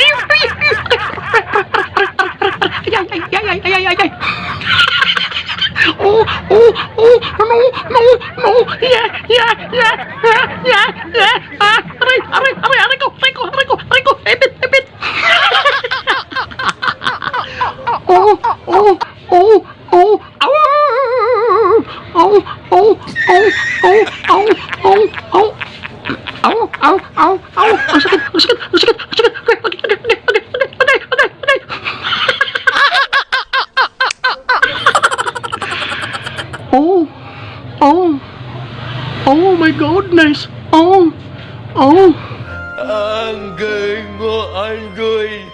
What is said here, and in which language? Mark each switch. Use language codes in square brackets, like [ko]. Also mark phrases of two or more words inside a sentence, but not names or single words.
[tl] Ay, ay, ay, ay, ay, ay, ay. Oh, oh, oh, no, no, no, yeah, yeah, yeah, yeah, yeah, yeah. Aray, aray, aray, aray ko, aray ko, aray ko, aray ko, epit, epit. Oh, oh, oh, oh, oh, oh, oh, oh, oh, oh, oh. Ow, ow, ow, ow. Ang sakit, ang sakit, ang sakit, ang sakit. [en] Okay, okay, okay, okay, okay, okay, okay, okay. Oh, oh, oh my goodness. Oh, oh. [tl] Unggol mo, Unggol.